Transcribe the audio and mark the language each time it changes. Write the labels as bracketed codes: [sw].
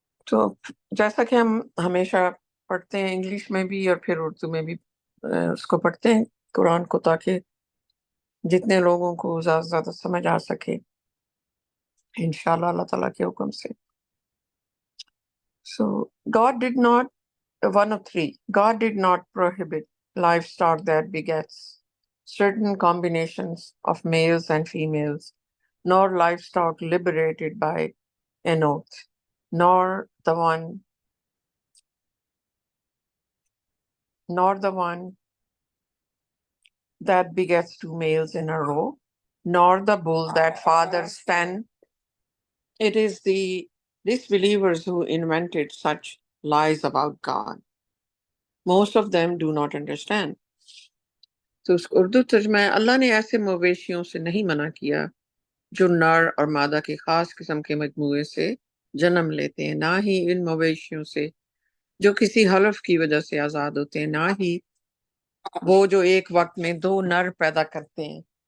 [hi] तो जैसा कि हम हमेशा पढ़ते हैं इंग्लिश में भी और फिर उर्दू में भी उसको पढ़ते हैं कुरान को, ताकि जितने लोगों को ज्यादा से ज्यादा समझ आ सके इंशाल्लाह अल्लाह ताला के हुक्म से। [en] So God did not 103 God did not prohibit livestock that begets certain combinations of males and females, nor livestock liberated by an oath, nor the one nor the one that begets two males in a row, nor the bull that fathers 10. It is the disbelievers who invented such lies about God. Most of them do not understand. [hi] तो उसका उर्दू तर्जमा है, अल्लाह ने ऐसे मवेशियों से नहीं मना किया जो नर और मादा के खास किस्म के मजमूए से जन्म लेते हैं, ना ही इन मवेशियों से जो किसी हलफ की वजह से आजाद होते हैं, ना ही वो जो एक वक्त में दो नर पैदा करते हैं।